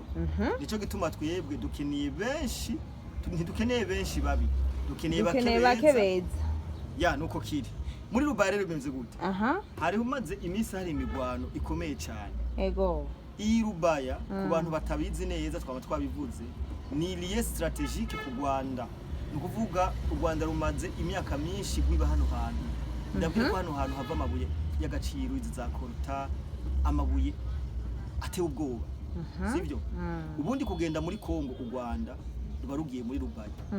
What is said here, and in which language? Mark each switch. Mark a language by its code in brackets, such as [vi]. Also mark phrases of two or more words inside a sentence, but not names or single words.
[rw] Nico gituma twebwe dukeneye benshi, ntidukeneye benshi babi, dukeneye bake beza. Nuko kiri muri Rubaya rero bimeze gute? Hariho umaze iminsi hari imigwano ikomeye cyane. Ego. Iyi Rubaya ku bantu batabizi neza twaba twabivuze ni liye strategique ku Rwanda. Nukuvuga u Rwanda rumaze imyaka myinshi gwiba hano hantu. Ndabwiye ko hano hantu hava amabuye y'agaciro izi za Korta, amabuye ateye ubwoba. Sibyo? Ubundi kugenda muri Kongo u Rwanda ruba rugiye muri Rubaya.